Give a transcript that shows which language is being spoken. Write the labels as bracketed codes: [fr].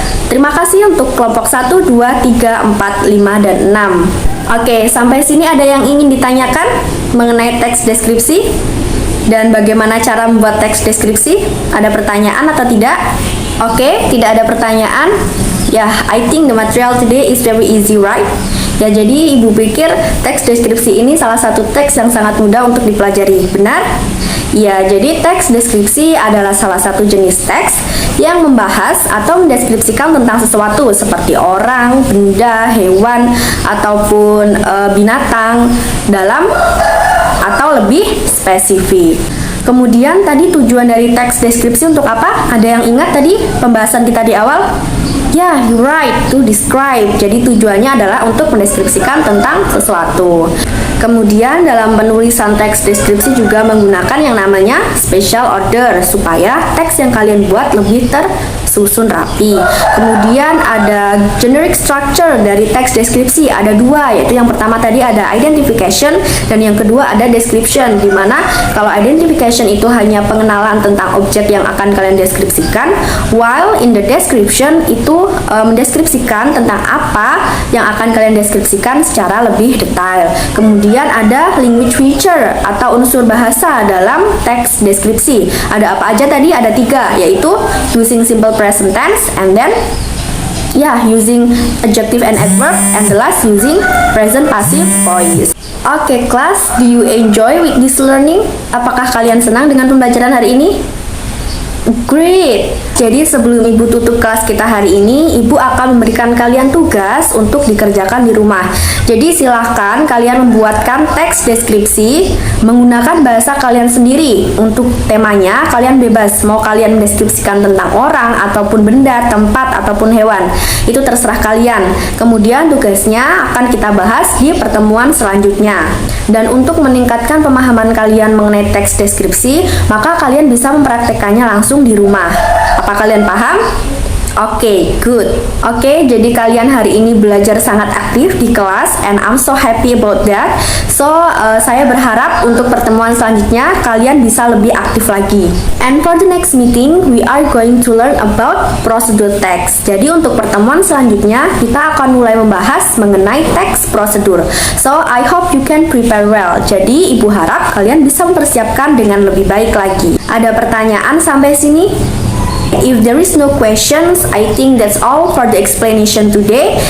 [id] Terima kasih untuk kelompok 1, 2, 3, 4, 5, dan 6. Oke, sampai sini ada yang ingin ditanyakan mengenai teks deskripsi dan bagaimana cara membuat teks deskripsi? Ada pertanyaan atau tidak? Oke, tidak ada pertanyaan. [en] Ya, I think the material today is very easy, right? [id] Ya, jadi Ibu pikir teks deskripsi ini salah satu teks yang sangat mudah untuk dipelajari, benar? Ya, jadi teks deskripsi adalah salah satu jenis teks yang membahas atau mendeskripsikan tentang sesuatu seperti orang, benda, hewan, ataupun binatang dalam atau lebih spesifik. Kemudian tadi tujuan dari teks deskripsi untuk apa? Ada yang ingat tadi pembahasan kita di awal? [en] Ya, you're right, to describe. [id] Jadi tujuannya adalah untuk mendeskripsikan tentang sesuatu. Kemudian dalam penulisan teks deskripsi juga menggunakan yang namanya special order supaya teks yang kalian buat lebih tersusun rapi. Kemudian ada generic structure dari teks deskripsi, ada dua, yaitu yang pertama tadi ada identification dan yang kedua ada description, dimana kalau identification itu hanya pengenalan tentang objek yang akan kalian deskripsikan, [en] while in the description [id] itu mendeskripsikan tentang apa yang akan kalian deskripsikan secara lebih detail. Kemudian ada language feature atau unsur bahasa dalam teks deskripsi. Ada apa aja tadi? Ada 3, yaitu [en] using simple present tense, and then using adjective and adverb, and the last using present passive voice. Oke, class, do you enjoy with this learning? [id] Apakah kalian senang dengan pembelajaran hari ini? Great! Jadi sebelum Ibu tutup kelas kita hari ini, Ibu akan memberikan kalian tugas untuk dikerjakan di rumah. Jadi silahkan kalian membuatkan teks deskripsi menggunakan bahasa kalian sendiri. Untuk temanya, kalian bebas. Mau kalian mendeskripsikan tentang orang, ataupun benda, tempat, ataupun hewan. Itu terserah kalian. Kemudian tugasnya akan kita bahas di pertemuan selanjutnya. Dan untuk meningkatkan pemahaman kalian mengenai teks deskripsi, maka kalian bisa mempraktekannya langsung di rumah. Apa kalian paham? Oke, good. Oke, jadi kalian hari ini belajar sangat aktif di kelas [en] and I'm so happy about that. [id] So, saya berharap untuk pertemuan selanjutnya kalian bisa lebih aktif lagi. [en] And for the next meeting, we are going to learn about prosedur text. [id] Jadi untuk pertemuan selanjutnya, kita akan mulai membahas mengenai teks prosedur. [en] So, I hope you can prepare well. [id] Jadi, Ibu harap kalian bisa mempersiapkan dengan lebih baik lagi. Ada pertanyaan sampai sini? [en] If there is no questions, I think that's all for the explanation today.